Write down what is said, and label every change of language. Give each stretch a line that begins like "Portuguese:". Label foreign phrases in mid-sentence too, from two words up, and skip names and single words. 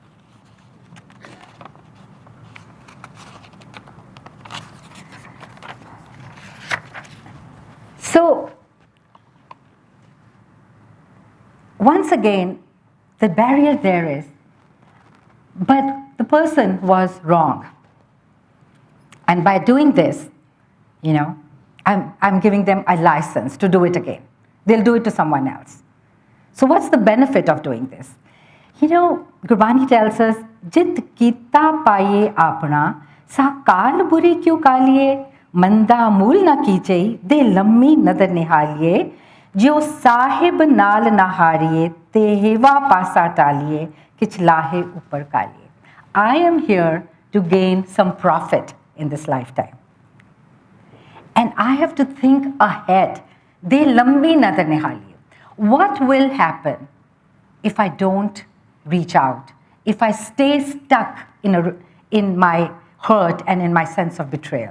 English: So, once again, the barrier there is, but the person was wrong. And by doing this, I'm giving them a license to do it again. They'll do it to someone else. So what's the benefit of doing this? Gurbani tells us,
Punjabi: ਜਿਤੁ ਕੀਤਾ ਪਾਈਐ ਆਪਣਾ, ਸਾ ਘਾਲ ਬੁਰੀ ਕਿਉ ਘਾਲੀਐ, ਮੰਦਾ ਮੂਲਿ ਨ ਕੀਚਈ, ਦੇ ਲੰਮੀ ਨਦਰਿ ਨਿਹਾਲੀਐ, ਜਿਉ ਸਾਹਿਬ ਨਾਲਿ ਨ ਹਾਰੀਐ, ਤੇਵੇਹਾ ਪਾਸਾ ਢਾਲੀਐ, ਕਿਛੁ ਲਾਹੇ ਉਪਰਿ ਘਾਲੀਐ.
English: I am here to gain some profit in this lifetime. And I have to think ahead.
Punjabi: ਦੇ ਲੰਮੀ ਨਦਰਿ ਨਿਹਾਲੀਐ.
English: What will happen if I don't reach out? If I stay stuck in my hurt and in my sense of betrayal?